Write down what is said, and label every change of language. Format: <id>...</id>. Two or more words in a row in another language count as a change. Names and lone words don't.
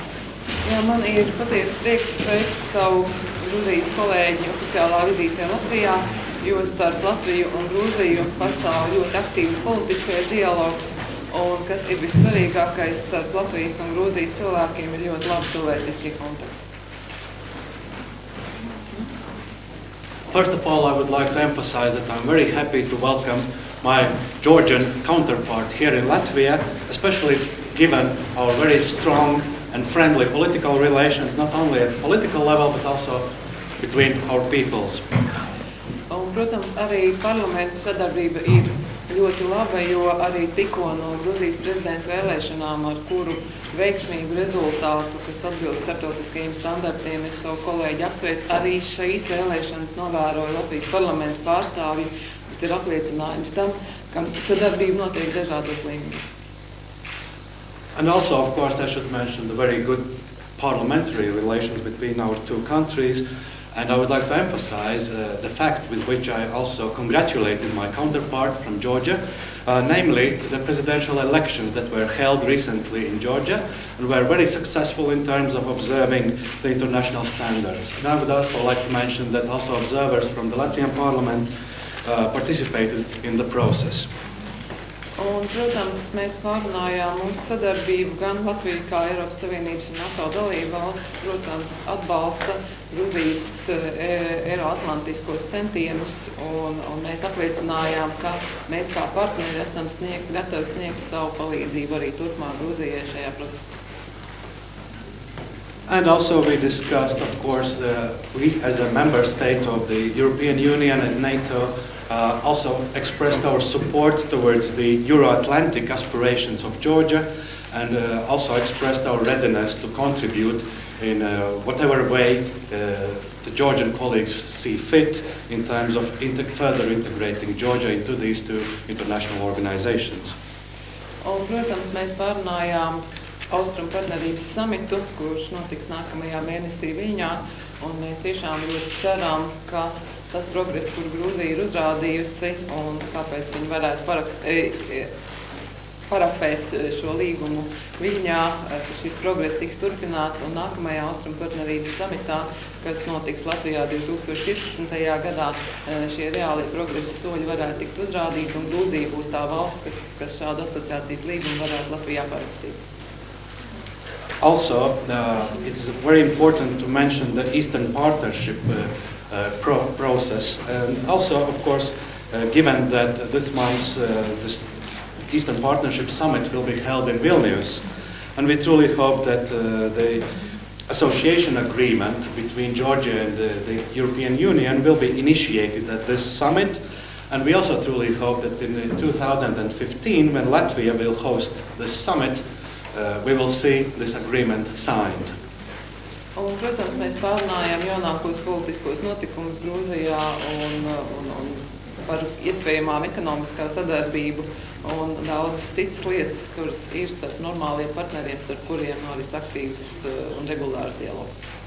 <lv>Jā, man ir patiesi prieks sveikt savu Grūzijas kolēģi oficiālā vizītē Latvijā, jo starp Latviju un Grūziju pastāv ļoti aktīvs politiskais dialogs, un kas ir vissvarīgākais, starp Latvijas un Grūzijas cilvēkiem ir ļoti labi cilvēciskie kontakti.</lv> <en>First of all, I would like to emphasize that I'm very happy to welcome my Georgian counterpart here in Latvia, especially given our very strong and friendly political relations, not only at political level, but also between our peoples.</en> <lv>Un, protams, arī parlamentu sadarbība ir ļoti laba, jo arī tikko no Grūzijas prezidenta vēlēšanām, ar kuru veiksmīgu rezultātu, kas atbilst starptautiskajiem standartiem, es savu kolēģi apsveicu, arī šīs vēlēšanas novēroja Latvijas parlamentu pārstāvji, kas ir apliecinājums tam, ka sadarbība notiek dažādos līmeņos.</lv> <en>And also, of course, I should mention the very good parliamentary relations between our two countries. And I would like to emphasize the fact with which I also congratulated my counterpart from Georgia, namely the presidential elections that were held recently in Georgia and were very successful in terms of observing the international standards. And I would also like to mention that also observers from the Latvian parliament participated in the process.</en> <lv>Un, protams, mēs pārunājām mūsu sadarbību gan Latvija kā Eiropas Savienības un NATO dalība valstis, protams, atbalsta Grūzijas eiroatlantiskos centienus, un mēs apliecinājām, ka mēs kā partneri esam gatavi sniegt savu palīdzību arī turpmāk Grūzijai šajā procesā.</lv> <en>And also we discussed, of course, we as a member state of the European Union and NATO also expressed our support towards the Euro-Atlantic aspirations of Georgia and also expressed our readiness to contribute in whatever way the Georgian colleagues see fit in terms of further integrating Georgia into these two international organizations.</en> <lv>Un, protams, mēs pārunājām Austrumu partnerības samitu, kurš notiks nākamajā mēnesī Viļņā, un mēs tiešām ļoti ceram, ka tas progress, kur Grūzija ir uzrādījusi un kāpēc viņi varētu parafēt šo līgumu Viļņā, ka šis progress tiks turpināts un nākamajā Austrumu partnerības samitā, kas notiks Latvijā 2015. Gadā, šie reālie progresa soļi varētu tikt uzrādīti un Grūzija būs tā valsts, kas šādu asociācijas līgumu varētu Latvijā parakstīt.</lv> <en>Also, it's very important to mention the Eastern Partnership process, and also, of course, given that this month's this Eastern Partnership Summit will be held in Vilnius, and we truly hope that the association agreement between Georgia and the European Union will be initiated at this summit, and we also truly hope that in 2015, when Latvia will host this summit, we will see this agreement signed.</en> <lv>Un, protams, mēs pārunājām jaunākos politiskos notikumus Grūzijā un par iespējamām ekonomiskā sadarbību un daudzas citas lietas, kuras ir starp normāliem partneriem, starp kuriem noris aktīvs un regulārs dialogs.</lv>